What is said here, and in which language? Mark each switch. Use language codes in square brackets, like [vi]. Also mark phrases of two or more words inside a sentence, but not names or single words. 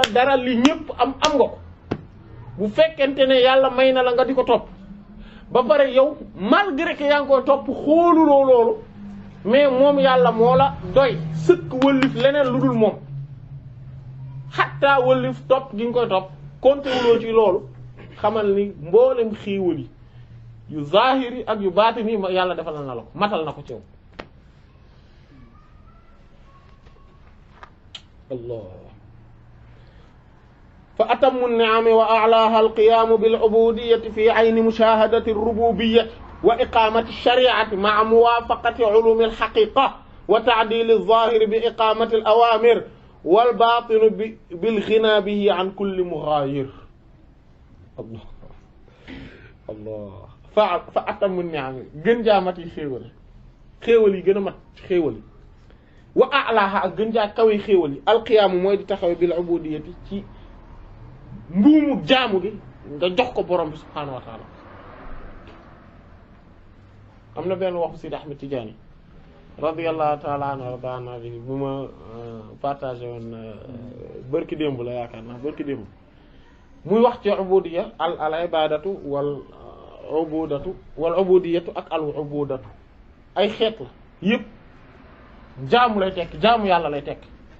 [wo] dara li ñépp am nga ko bu fekkente ne yàlla may na la nga di ko topp ba pare yow [fr] malgré que [wo] yaa ngi koy topp xooluloo loolu mais moom yàlla moo la doy sëkk wëllif leneen lu dul moom xattaa wëllif topp gi nga koy topp compter wuloo ci loolu xamal ni mboolem xiiwal yi yu zahiri ak yu baatini yàlla defal na la ko matal na ko ci yow [ar] الله فأتم نعمي وأعلاها القيام بالعبودية في عين مشاهدة الربوبية وإقامة الشريعة مع موافقة علوم الحقيقة وتعديل الظاهر بإقامة الأوامر والباطن بالغنى به عن كل مغاير الله الله فأتم نعمي [wo] gën jaa mat yi xéewal yi gën a mat xéewal yi [ar] وأعلاها [wo] ak gën jaa kawe xéewal yi al-qiyamu mooy di taxawe [ar] بالعبودية [wo] ci mbuumu jaamu gi nga jox ko borom bi [ar] سبحانه وتعالى [wo] am na benn waxu Sidi Ahmed Tidiane [ar] رضي الله تعالى عنه [wo] wardaana bi bu ma partagé woon bërki démb la yaakaar naa bërki démb muy wax ci ubudiyya [ar] العبادة والعبودية [wo] ak [ar] العبودة [wo] ay xeet la yépp jaamu lay tekk jaamu yàlla lay tekk